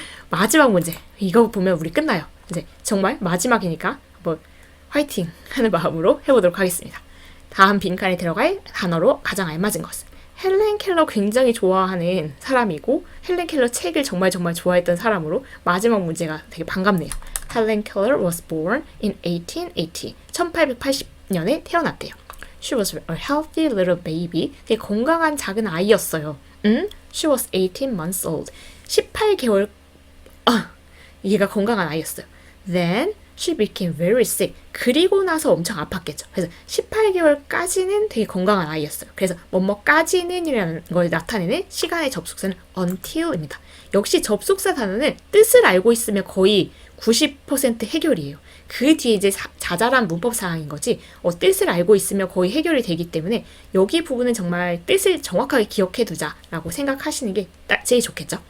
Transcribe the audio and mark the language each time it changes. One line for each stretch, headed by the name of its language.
Korean: 마지막 문제 이거 보면 우리 끝나요. 이제 정말 마지막이니까 한번 화이팅 하는 마음으로 해보도록 하겠습니다. 다음 빈칸에 들어갈 단어로 가장 알맞은 것은 헬렌 켈러 굉장히 좋아하는 사람이고 헬렌 켈러 책을 정말 좋아했던 사람으로 마지막 문제가 되게 반갑네요.
English: 헬렌 켈러 was born in 1880.
Korean: 1880년에 태어났대요.
English: She was a healthy little baby.
Korean: 되게 건강한 작은 아이였어요.
English: She was 18 months old.
Korean: 18개월 얘가 건강한 아이였어요.
English: Then she became very sick.
Korean: 그리고 나서 엄청 아팠겠죠. 그래서 18개월까지는 되게 건강한 아이였어요. 그래서 뭐뭐까지는 이라는 걸 나타내는 시간의 접속사는 until입니다. 역시 접속사 단어는 뜻을 알고 있으면 거의 90% 해결이에요. 그 뒤에 이제 자잘한 문법 사항인 거지 뜻을 알고 있으면 거의 해결이 되기 때문에 여기 부분은 정말 뜻을 정확하게 기억해 두자라고 생각하시는 게 제일 좋겠죠.